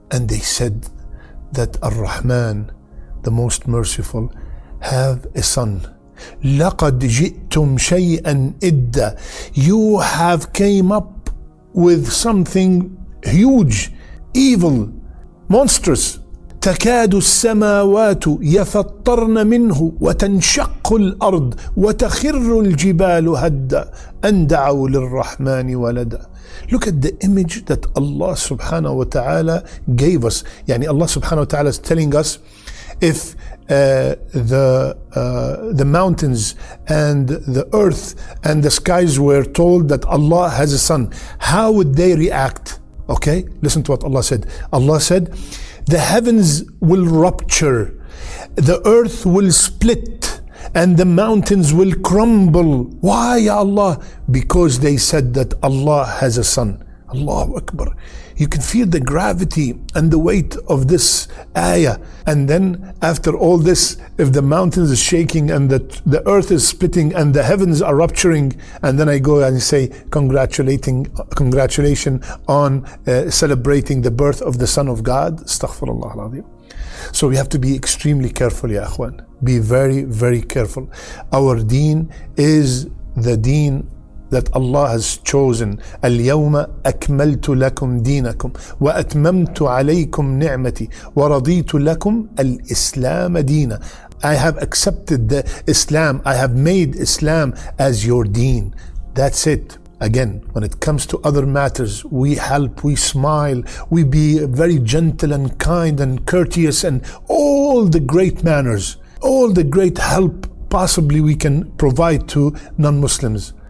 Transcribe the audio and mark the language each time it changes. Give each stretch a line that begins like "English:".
English: And they said that Ar-Rahman, the most merciful, have a son.
Arabic: لَقَدْ جِئْتُمْ شَيْئًا إِدًّا.
English: You have came up with something huge, evil, monstrous.
Arabic: تكاد السماوات يفطرن منه وتنشق الأرض وتخر الجبال هدا أن دعوا للرحمن ولدا.
English: Look at the image that Allah subhanahu wa ta'ala gave us. Yani Allah subhanahu wa ta'ala is telling us, if the mountains and the earth and the skies were told that Allah has a son, how would they react? Okay, listen to what Allah said. Allah said, the heavens will rupture, the earth will split, and the mountains will crumble. Why, Ya Allah? Because they said that Allah has a son. Allahu Akbar. You can feel the gravity and the weight of this ayah. And then after all this, if the mountains is shaking and the earth is splitting and the heavens are rupturing, and then I go and say congratulations on celebrating the birth of the Son of God. Astaghfirullah al-Azim. So we have to be extremely careful, ya akhwan. Be very, very careful. Our deen is the deen that Allah has chosen.
Arabic: اليوم أكملت لكم دينكم وأتممت عليكم نعمتي ورضيت لكم الإسلام دينا.
English: I have accepted the Islam. I have made Islam as your deen. That's it. Again, when it comes to other matters, we help, we smile, we be very gentle and kind and courteous and all the great manners, all the great help possibly we can provide to non-Muslims.